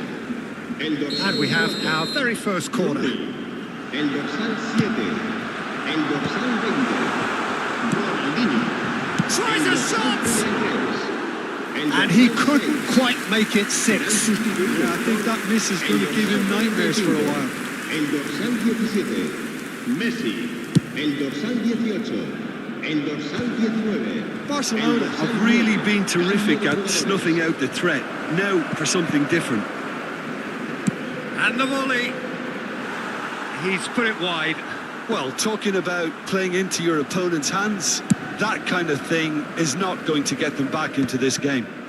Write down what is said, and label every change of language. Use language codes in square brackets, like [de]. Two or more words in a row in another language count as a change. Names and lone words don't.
[es] El dorsal [en] And we have our very first corner. [es] El dorsal 7. El dorsal 20. [en] Tries a shot! And he couldn't quite make it 6. Yeah, I think that miss is going to give him nightmares for a while. [es] El dorsal 17, Messi. El dorsal 18, el dorsal 19. [en] Barcelona have really been terrific at snuffing out the threat. Now for something different. And the volley. He's put it wide. Well, talking about playing into your opponent's hands, that kind of thing is not going to get them back into this game.